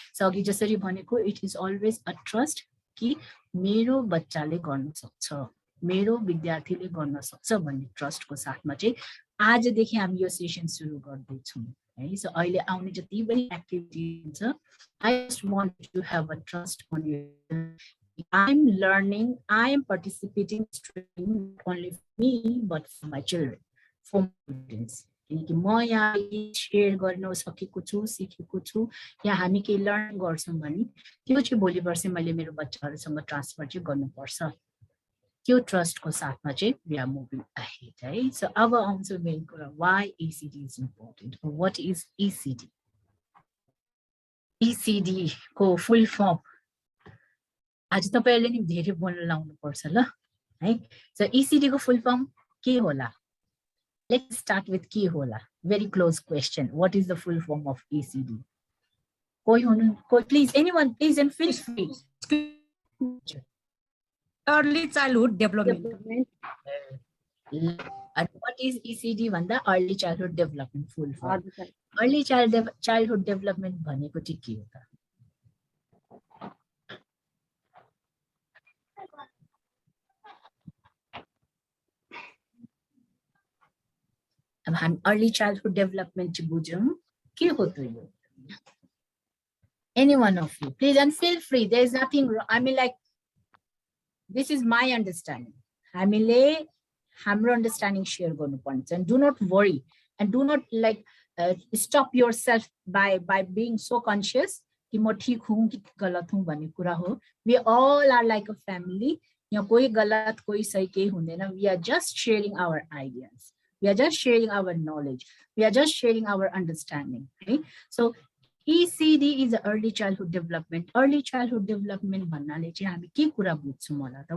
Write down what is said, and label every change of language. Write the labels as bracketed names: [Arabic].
[Nepali] So अघि जसरी भनेको [English] it is always a trust [Nepali] कि मेरो बच्चाले गर्न सक्छ, मेरो विद्यार्थीले गर्न सक्छ भन्ने ट्रस्टको साथमा चाहिँ आजदेखि हामी यो सेसन सुरु गर्दैछौँ है। सो अहिले आउने जति पनि एक्टिभिटी हुन्छ, [English] I just want to have a trust on you. I am learning, I am participating not only for me but for my children, for my students. [Nepali] किनकि म यहाँ सेयर गर्न सकेको छु, सिकेको छु, या हामी केही लर्न गर्छौँ भने त्यो चाहिँ भोलि पर्सि मैले मेरो बच्चाहरूसँग ट्रान्सफर चाहिँ गर्नुपर्छ। त्यो ट्रस्टको साथमा चाहिँ [English] we are moving ahead [Nepali] है। सो अब आउँछ मेन कुरा, [English] why ECD is important or what is ECD? [Nepali] ECD को फुल फर्म आज तपाईहरुले नि धेरै बोल्न लाउनु पर्छ ल है। सो ECD को फुल फर्म के होला? [English] Let's start with [Nepali] के होला? [English] Very close question. What is the full form of ECD? Please, anyone, please, and feel free. Early childhood development. And what is ECD भन्दा early childhood development full form. [Nepali] Early childhood development भनेको चाहिँ के हो त? अब हामी early childhood development चाहिँ बुझौँ के हो त यो? [English] Any one of you, please, and feel free. There is nothing wrong. I mean, like, this is my understanding. [Nepali] हामीले हाम्रो understanding share गर्नुपर्छ, [English] and do not worry and do not like stop yourself by being so conscious [Nepali] कि म ठीक हूँ कि गलत हूँ भन्ने कुरा हो. [English] We all are like a family. [Nepali] यहाँ कोही गलत कोही सही केही हुँदैन. [English] We are just sharing our ideas. We are just sharing our knowledge. We are just sharing our understanding. Okay? So ECD is early childhood development. [Nepali] Early childhood development भन्नाले चाहिँ हामी के कुरा बुझ्छौँ होला त?